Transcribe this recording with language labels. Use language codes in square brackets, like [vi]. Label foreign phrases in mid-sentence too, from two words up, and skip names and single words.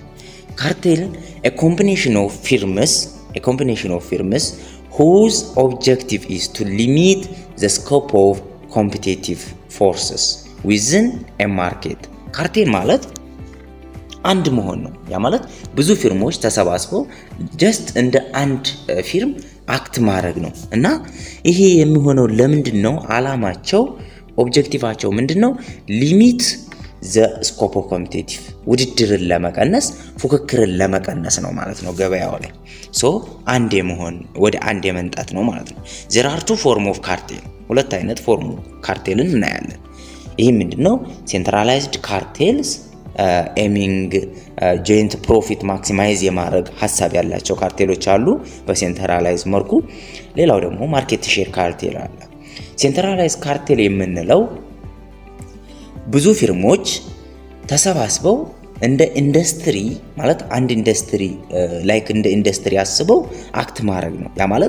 [am] ካርቴል [en] a combination of firms whose objective is to limit the scope of competitive forces within a market። [am] ካርቴል ማለት አንድ መሆን ነው። ያ ማለት ብዙ ፊርሞች ተሰባስበው just እንደ አንድ ፊርም አክት ማድረግ ነው። እና ይሄ የሚሆነው ለምንድነው? አላማቸው ኦብጀክቲቫቸው ምንድነው? ሊሚት [en] the scope of competitive [am] ውድድርን ለመቀነስ ፉክክርን ለመቀነስ ነው ማለት ነው ገበያው ላይ ሶ አንድ የመሆን ወደ አንድ የመንጣት ነው ማለት ነው [en] there are two form of cartel [am] ሁለት አይነት ፎርም ካርቴልን እናያለን ይሄ ምንድነው [en] centralized cartels aiming joint profit maximize [am] የማድረግ ሐሳብ ያላቸው ካርቴሎች አሉ በሴንትራላይዝ መልኩ ሌላው ደግሞ [en] market share cartel [am] አለ [en] centralize cartel [am] የምንለው ብዙ ፊርሞች ተሰባስበው እንደ ኢንደስትሪ ማለት አንድ ኢንደስትሪ ላይክ እንደ ኢንደስትሪ አስበው አክት ማድረግ ነው ያ ማለት